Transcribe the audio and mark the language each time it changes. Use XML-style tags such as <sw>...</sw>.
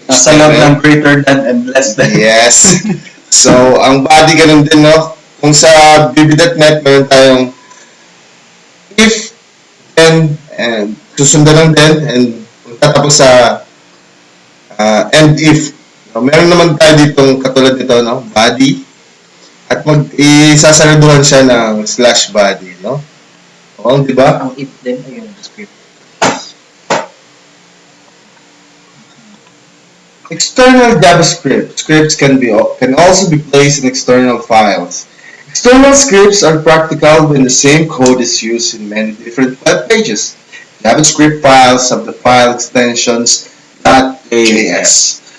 <tl>Nasa loob ng greater than and less than. Yes. So, ang body ganun din, no? Kung sa VB.NET, meron tayong if, and susundan lang din, and tatapos sa and if. Meron naman tayo ditong katulad nito, no? Body. At isasaraduhan siya ng slash body, no? Oo, di ba? Ang if din ay yung script.</tl> <en>External JavaScript scripts can also be placed in external files. External scripts are practical when the same code is used in many different web pages. JavaScript files have the file extensions .js.</en>